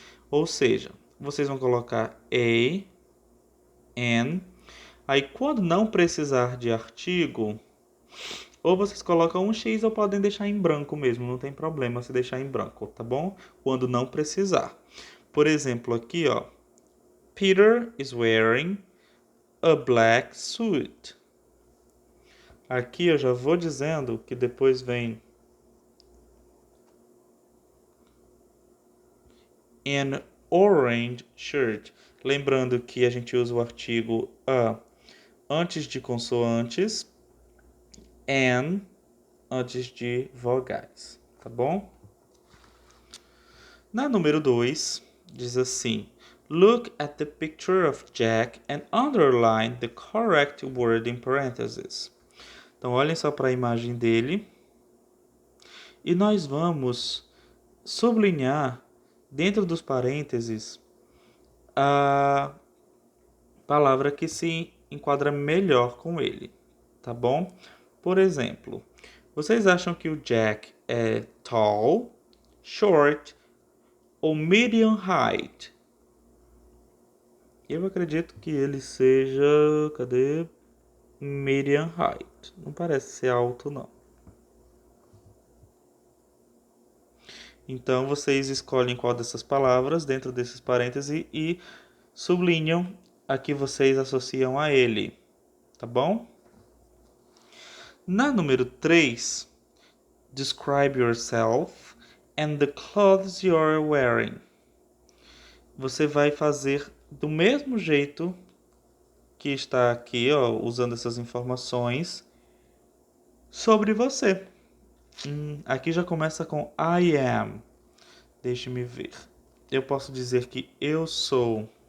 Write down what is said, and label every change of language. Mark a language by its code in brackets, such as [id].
[pt] Ou seja, vocês vão colocar a, an. Aí, quando não precisar de artigo, ou vocês colocam um X ou podem deixar em branco mesmo, não tem problema se deixar em branco, tá bom? Quando não precisar. Por exemplo, aqui, ó. [en] Peter is wearing a black suit. [pt] Aqui eu já vou dizendo que depois vem [en] an orange shirt. [pt] Lembrando que a gente usa o artigo a antes de consoantes, an antes de vogais, tá bom? Na número 2, diz assim: [en] Look at the picture of Jack and underline the correct word in parentheses. [pt] Então, olhem só para a imagem dele. E nós vamos sublinhar dentro dos parênteses a palavra que se enquadra melhor com ele, tá bom? Por exemplo, vocês acham que o Jack é tall, short ou medium height? Eu acredito que ele seja, cadê? Medium height. Não parece ser alto, não. Então, vocês escolhem qual dessas palavras dentro desses parênteses e sublinham a que vocês associam a ele, tá bom? Na número 3, [en] describe yourself and the clothes you're wearing. [pt] Você vai fazer do mesmo jeito que está aqui, ó, usando essas informações sobre você. Aqui já começa com I am. Deixe-me ver. Eu posso dizer que eu sou.